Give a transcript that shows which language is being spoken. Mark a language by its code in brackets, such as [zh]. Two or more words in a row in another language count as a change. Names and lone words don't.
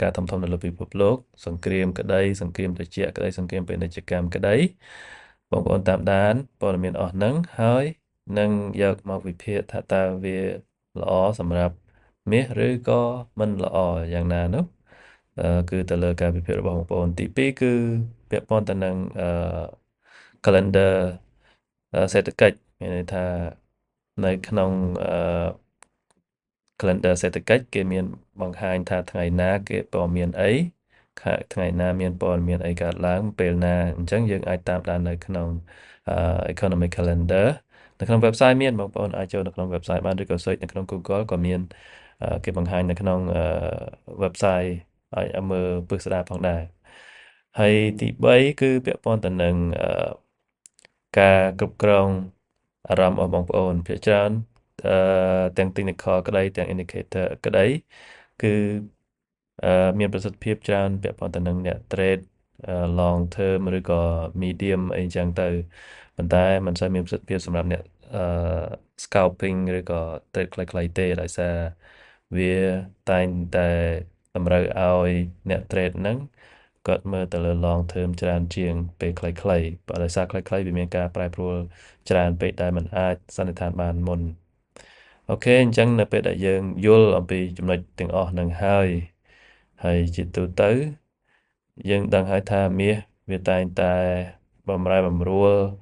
[km] ការណ៍ធំៗនៅលើពិភពលោកសង្គ្រាមក្តីសង្គ្រាមត្រជាក់ក្តីសង្គ្រាមពាណិជ្ជកម្មក្តីបងប្អូនតាមដានព័ត៌មានអស់ហ្នឹងហើយនឹងយកមកវិភាគថាតើវាល្អសម្រាប់មាសឬក៏មិនល្អយ៉ាងណានោះគឺទៅលើការវិភាគរបស់បងប្អូនទី2គឺពាក់ព័ន្ធទៅនឹងcalendar សេដ្ឋកិច្ចមានន័យថានៅក្នុង calendar សេដ្ឋកិច្ចគេមានបង្ហាញថាថ្ងៃណាគេព័ត៌មានអីថ្ងៃណាមានព័ត៌មានអីកើតឡើងពេលណាអញ្ចឹងយើងអាចតាមដាននៅក្នុង [en] economic calendar [km] នៅក្នុង website មានបងប្អូនអាចចូលនៅក្នុង website បានឬក៏ search នៅក្នុង Google ក៏មានគេបង្ហាញនៅក្នុង website ឲ្យមើលពិស្ដារផងដែរហើយទី3គឺពាក់ព័ន្ធទៅនឹងការគ្រប់គ្រងអារម្មណ៍របស់បងប្អូនភាគច្រើនទាំង technical ក្តីទាំង indicator ក្តីគឺមានប្រសិទ្ធភាពច្រើនពាក់ព័ន្ធទៅនឹងអ្នក [en] trade long term [km] ឬក៏ medium អីចឹងទៅប៉ុន្តែมันសូវ មានប្រសិទ្ធភាពសម្រាប់អ្នកscalping ឬក៏ trade ខ្លីៗទេដោយសារវាតែងតែតម្រូវឲ្យអ្នក trade ហ្នឹងគាត់មើលទៅលើ [en] long term [km] ច្រើនជាងពេលខ្លីៗបើដោយសារខ្លីៗវាមានការប្រែប្រួលច្រើនពេកដែលมันអាចសន្និដ្ឋានបានមុនអូខេអញ្ចឹងនៅពេលដែលយើងយល់អំពីចំណុចទាំងអស់ហ្នឹងហើយជាទូទៅយើងដឹងហើយថាមាសវាតែងតែបំរែបំរួល